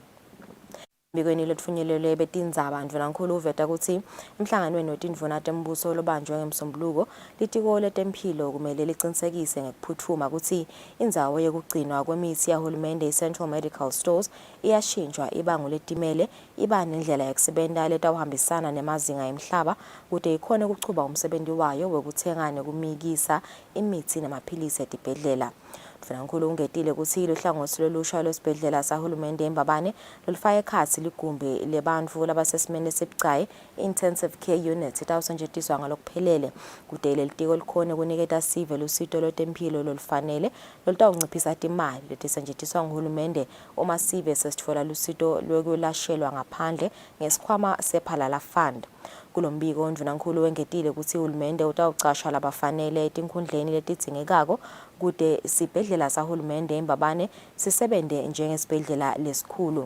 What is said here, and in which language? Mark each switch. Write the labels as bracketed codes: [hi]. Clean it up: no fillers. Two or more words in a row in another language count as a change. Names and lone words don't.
[ss] Mbikweni letfunyelelwe betindzaba Ndvunankhulu uveta ukuthi emhlanganweni wetindvuna tembuso lobanjwe ngeMsombuluko litiko letempilo kumele licinisekise ngekuphuthuma ukuthi indzawo yekugcinwa kwemithi yahulumende i-Central Medical Stores iyashintshwa iba nguletimele iba nendlela yekusebenta letawuhambisana nemazinga emhlaba kude ikhone kuchuba umsebenzi wayo wekuthenga nekumikisa imithi namaphilisi etibhedlela. Mvunankulu ungetile ukuthi lohlangothi lolusha lwesibhedlela sahulumende eMbabane lolufaka ekhatsi ligumbi lebantfu labasesimeni esibucayi [en] intensive care unit [ss] itawusetjentiswa ngalokuphelele kude lelitiko likhone kuniketa sive lusito lwetempilo lolufanele lolutawunciphisa timali letisetjentiswa nguhulumende uma sive sesitfola lusito lwekulashelwa ngaphandle ngesikhwama sephalala fund. Kulombiko Ndvunankhulu wengetile ukuthi uhulumende utawucasha labafanele etinkhundleni letidzingekako kude sibhedlela sahulumende eMbabane sisebente njengesibhedlela lesikhulu.